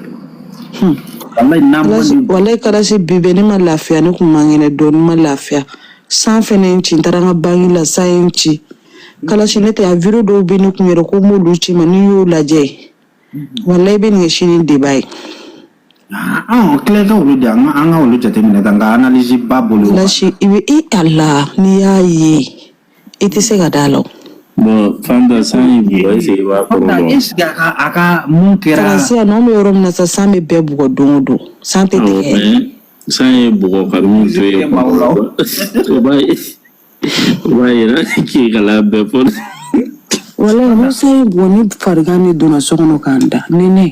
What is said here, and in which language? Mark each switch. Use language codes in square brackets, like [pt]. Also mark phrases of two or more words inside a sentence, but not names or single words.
[bm] walayi kalasi bi bɛ ne ma lafiya ne kun man kɛnɛ dɔɔnin ma lafiya san fɛnɛ ye n ci n taara n ka banki la san ye n ci kalasi ne tɛ a video dɔw bɛ ne kun yɛrɛ ko n b'olu ci ma n'i y'o lajɛ walayi i bɛ nin kɛ sini débat ye tile ka olu de an ka olu jateminɛ tan nka analyse ba bolo kalasi i bɛ ala n'i y'a ye i tɛ se ka d'a la bon fanda san ye bugɔ [fr] est-ce que [bm] i b'a kɔrɔ dɔn [fr] est-ce que [bm] a ka mun kɛra kalasi a n'anw bɛ yɔrɔ min na sa san bɛ bɛɛ bugɔ don o don san tɛ tigɛ san ye bugɔ ka min to ye o b'a yira k'i kala bɛɛ fɔ walayi ni san ye bugɔ ni farigan ne donna so kɔnɔ k'an da nɛnɛ